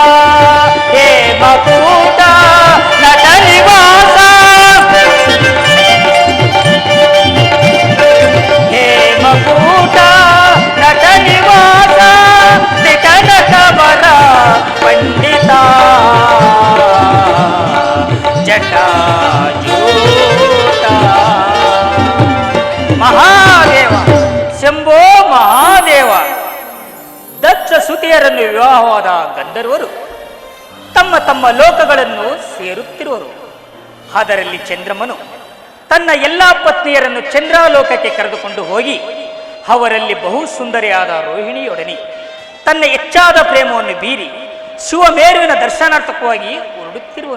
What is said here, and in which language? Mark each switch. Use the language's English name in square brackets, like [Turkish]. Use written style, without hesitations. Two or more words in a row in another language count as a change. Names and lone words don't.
[Kannada] ಹೇಮಕೂಟ ನಟ ನಿವಾಸ ಹೇಮಕೂಟ ನಟ ನಿವಾಸ ದಿಟ ನಟವರ ಪಂಡಿತ ಜಟಾಜೂಟ ಮಹಾದೇವ ಶಂಭೋ ಮಹಾದೇವ. ದಕ್ಷ ಸುತಿಯರನ್ನು ವಿವಾಹವಾದ ಗಂಧರ್ವರು ತಮ್ಮ ತಮ್ಮ ಲೋಕಗಳನ್ನು ಸೇರುತ್ತಿರುವರು. ಅದರಲ್ಲಿ ಚಂದ್ರಮನು ತನ್ನ ಎಲ್ಲ ಪತ್ನಿಯರನ್ನು ಚಂದ್ರಾಲೋಕಕ್ಕೆ ಕರೆದುಕೊಂಡು ಹೋಗಿ ಅವರಲ್ಲಿ ಬಹು ಸುಂದರಿಯಾದ ರೋಹಿಣಿಯೊಡನೆ ತನ್ನ ಹೆಚ್ಚಾದ ಪ್ರೇಮವನ್ನು ಬೀರಿ ಶಿವಮೇರುವಿನ ದರ್ಶನಾರ್ಥಕವಾಗಿ ಹೊರಡುತ್ತಿರುವನು.